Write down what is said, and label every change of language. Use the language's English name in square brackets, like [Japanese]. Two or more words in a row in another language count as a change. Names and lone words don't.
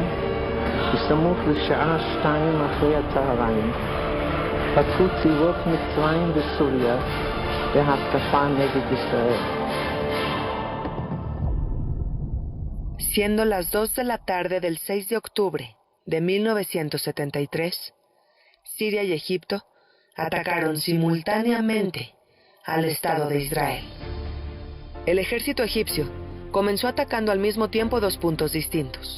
[Hebrew] בסמוך לשעה 2 אחרי הצהריים, פתחו צבאות מצרים וסוריה בהתקפה נגד ישראל. [Spanish] Siendo las 2 de la tarde del 6 de octubre de 1973, Siria y Egipto atacaron simultáneamente al Estado de Israel. El ejército egipcio comenzó atacando al mismo tiempo dos puntos distintos.